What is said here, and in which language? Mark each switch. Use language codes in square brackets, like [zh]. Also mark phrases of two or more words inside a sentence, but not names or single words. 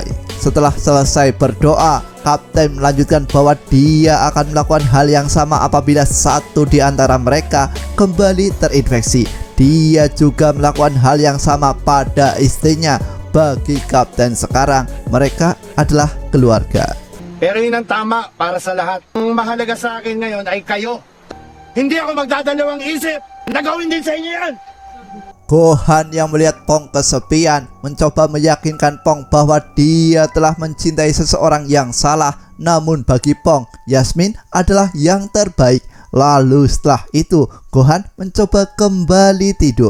[id] Setelah selesai berdoa, Kapten melanjutkan bahwa dia akan melakukan hal yang sama apabila satu di antara mereka kembali terinfeksi. Dia juga melakukan hal yang sama pada istrinya. Bagi Kapten sekarang, mereka adalah keluarga. [tl] Pero yun ang tama para sa lahat. Ang mahalaga sa akin ngayon ay kayo. Hindi ako magdadalawang isip. Nagawin din sa inyo yan. [id] Gohan yang melihat Pong kesepian mencoba meyakinkan Pong bahwa dia telah mencintai seseorang yang salah. Namun bagi Pong, Yasmin adalah yang terbaik. Lalu setelah itu Gohan mencoba kembali tidur.